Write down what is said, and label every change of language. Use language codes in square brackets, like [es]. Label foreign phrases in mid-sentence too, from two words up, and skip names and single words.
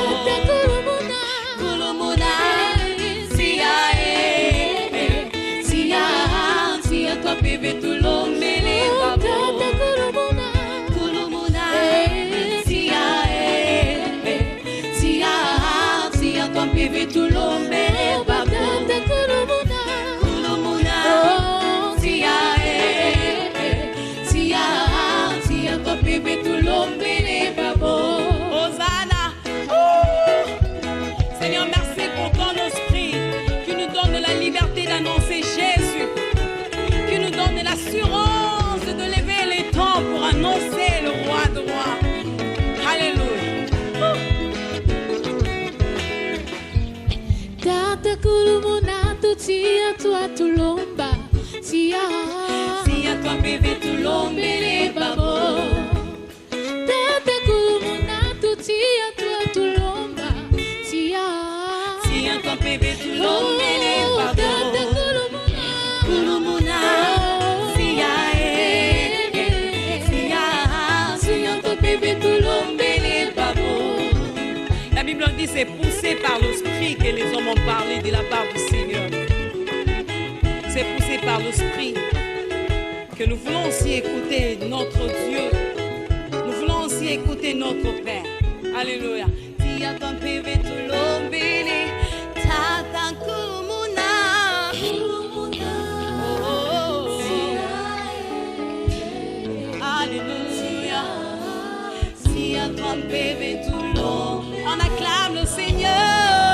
[lua] Kulumuna, tia tua bebe tulombele babo. Kulumuna, tia tua bebe tulombele babo. [fr] Hosanna. Seigneur, merci pour ton esprit qui nous donne la liberté d'annoncer Jésus, qui nous donne l'assurance de lever les temps pour annoncer le roi de rois. Alléluia. [lua] Tata kulumuna tia tua tulomba. Tia tua bebe tulombele babo. Tata kulumuna tia tua tulomba. Tia tua bebe tulombele babo. Tata kulumuna. Tia tua bebe tulombele babo. [fr] La Bible dit c'est poussé par l'esprit que les hommes ont parlé de la part du Seigneur. C'est poussé par l'esprit que nous voulons aussi écouter notre Dieu. Nous voulons aussi écouter notre Père. Alléluia. [lua] Tia tua bebe tulombele, tata kulumuna. [fr] Alléluia. [lua] Tia tua bebe tulombele. [fr] On acclame le Seigneur.